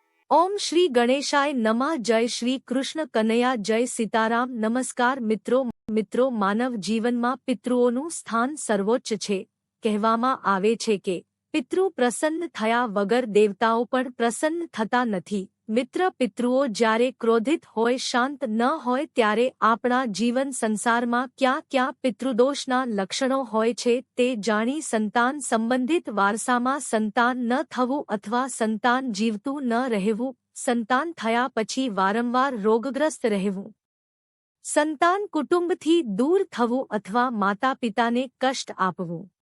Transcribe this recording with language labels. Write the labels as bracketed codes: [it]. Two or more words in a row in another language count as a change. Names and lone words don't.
[sa] ओम श्री गणेशाय नमः। [hi] जय श्री कृष्ण कन्हैया। जय सीताराम। नमस्कार [gu] મિત્રો માનવ જીવનમાં પિતૃઓનું સ્થાન સર્વોચ્ચ છે। કહેવામાં આવે છે કે પિતૃ પ્રસન્ન થયા વગર દેવતાઓ પણ પ્રસન્ન થતા નથી। મિત્ર, પિતૃઓ જ્યારે ક્રોધિત હોય, શાંત ન હોય ત્યારે આપણા જીવન સંસારમાં ક્યાં ક્યાં પિતૃદોષના લક્ષણો હોય છે તે જાણી સંતાન સંબંધિત વારસામાં સંતાન ન થવું અથવા સંતાન જીવતું ન રહેવું, સંતાન થયા પછી વારંવાર રોગગ્રસ્ત રહેવું, સંતાન કુટુંબથી દૂર થવું અથવા માતા પિતાને કષ્ટ આપવું,